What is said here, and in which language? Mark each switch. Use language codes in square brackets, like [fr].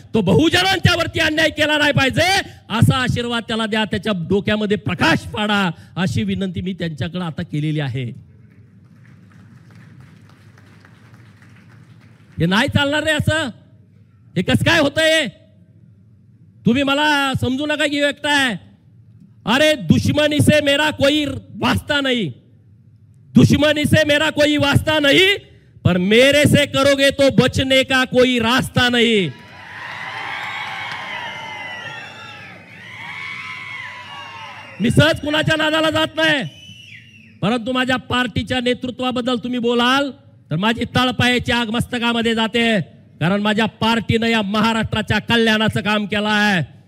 [mr] तो बहुजनांच्या वरती अन्याय केला नाही पाहिजे असा आशीर्वाद त्याला द्या, त्याच्या डोक्यामध्ये प्रकाश पाडा, अशी विनंती मी त्यांच्याकडे आता केलेली आहे. हे नाही चालणार रे, असं हे कसं काय होतंय. तुम्ही मला समजू नका की व्यक्ताय. [hi] अरे दुश्मनी से मेरा कोई वास्ता नहीं, दुश्मनी से मेरा कोई वास्ता नहीं, पर मेरे से करोगे तो बचने का कोई रास्ता नहीं. [mr] मी सहज कुणाच्या नादाला जात नाही, परंतु माझ्या पार्टीच्या नेतृत्वाबद्दल तुम्ही बोलाल तर माझी तळपायाची आग मस्तकामध्ये जाते. कारण माझ्या पार्टीनं या महाराष्ट्राच्या कल्याणाचं काम केलं आहे.